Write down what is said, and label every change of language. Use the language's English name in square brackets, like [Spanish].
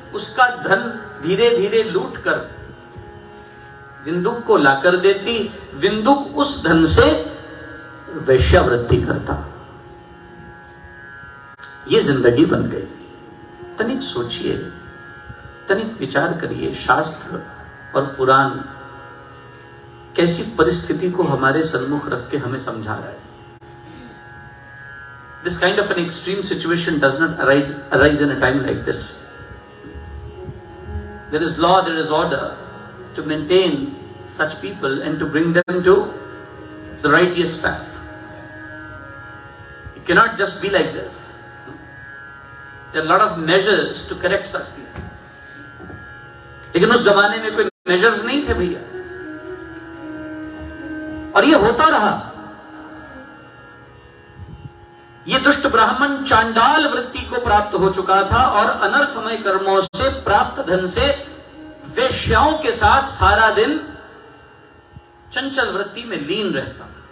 [Hindi] उसका धन धीरे धीरे लूट कर विंदुक को लाकर देती, विंदुक उस धन से वैश्यावृत्ति करता। ये जिंदगी बन गई। तनिक सोचिए, तनिक विचार करिए, शास्त्र और पुराण कैसी परिस्थिति को हमारे सम्मुख रख के हमें समझा रहा है। [English] This kind of an extreme situation does not arise in a time like this. There is law, there is order to maintain such people and to bring them to the righteous path. It cannot just be like this. There are a lot of measures to correct such people. [Hindi] लेकिन उस जमाने में कोई measures नहीं थे भैया, और ये होता रहा। ये दुष्ट ब्राह्मण चांडाल वृत्ति को प्राप्त हो चुका था और अनर्थमय कर्मों से प्राप्त धन से वेश्याओं के साथ सारा दिन चंचल वृत्ति में लीन रहता।